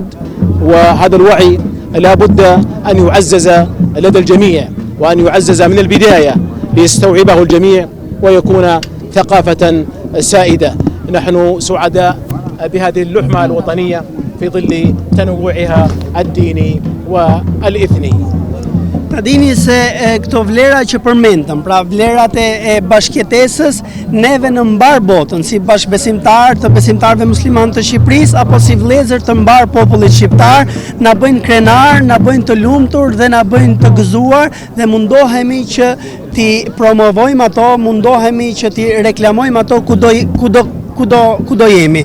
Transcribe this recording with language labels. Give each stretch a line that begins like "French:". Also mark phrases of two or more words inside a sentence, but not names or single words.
Arabic: وهذا الوعي لا بد أن يعزز لدى الجميع وأن يعزز من البداية ليستوعبه الجميع ويكون ثقافة سائدة. نحن سعداء بهذه اللحمة الوطنية في ظل تنوعها الديني والإثني.
Albanian: Ta dini se këto vlera që përmendëm, pra vlerat e bashkëjetesës, neve në mbar botën, si bashkëbesimtar të besimtarëve musliman të Shqipërisë, apo si vëllezër të mbar popullit shqiptar, na bëjnë krenar, na bëjnë të lumtur dhe na bëjnë të gëzuar dhe mundohemi që ti promovojmë ato, mundohemi që ti reklamojmë ato kudo jemi.